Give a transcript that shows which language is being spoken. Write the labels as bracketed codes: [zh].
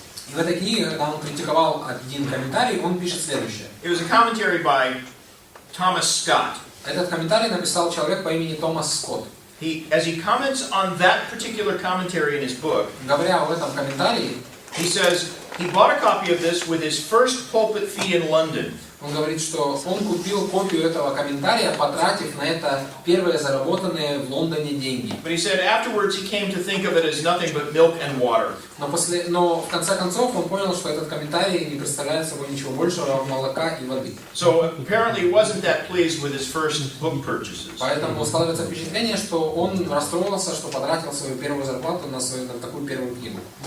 [ru] И в этой книге, когда он критиковал один комментарий, он пишет следующее. [en] It was a commentary by Thomas Scott. [ru] Этот комментарий написал человек по имени Томас Скотт. [en] As he comments on that particular commentary in his book, [ru] говоря об этом комментарии, [en] he says he bought a copy of this with his first pulpit fee in London. [ru] Он говорит, что он купил копию этого комментария, потратив на это первые заработанные в Лондоне деньги. [en] But he said afterwards he came to think of it as nothing but milk and water. [ru] Но в конце концов он понял, что этот комментарий не представляет собой ничего большего молока и воды. [en] So apparently he wasn't that pleased with his first book purchases. [ru] Поэтому складывается впечатление, что он расстроился, что потратил свою первую зарплату на такую первую книгу.